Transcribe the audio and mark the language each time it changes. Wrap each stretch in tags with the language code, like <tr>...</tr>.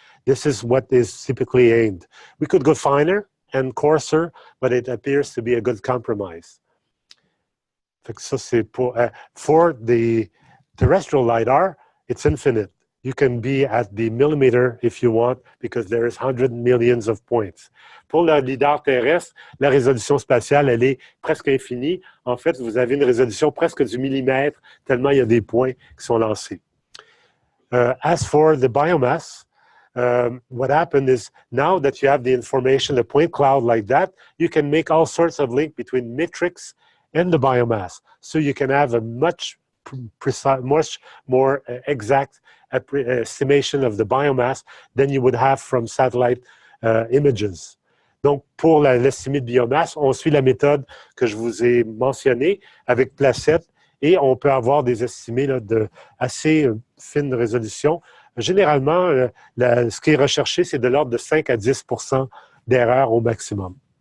<en>This is what is typically aimed. We could go finer and coarser, but it appears to be a good compromise.</en> <fr>Fait que ça, c'est</fr> <en>for the terrestrial LiDAR, it's infinite. You can be at the millimeter if you want, because there is 100 millions of points.</en> <fr>Pour le LiDAR terrestre, la résolution spatiale, elle est presque infinie. En fait, vous avez une résolution presque du millimètre, tellement il y a des points qui sont lancés.</fr> <en>As for the biomass, what happened is now that you have the information, a point cloud like that, you can make all sorts of link between metrics and the biomass. So you can have a much precise, much more exact estimation of the biomass than you would have from satellite images.</en> <fr>Donc, pour l'estimé de biomasse, on suit la méthode que je vous ai mentionnée avec Placette et on peut avoir des estimés là, de assez fine résolution. Généralement, ce qui est recherché, c'est de l'ordre de 5 à 10 % d'erreur au maximum.</fr>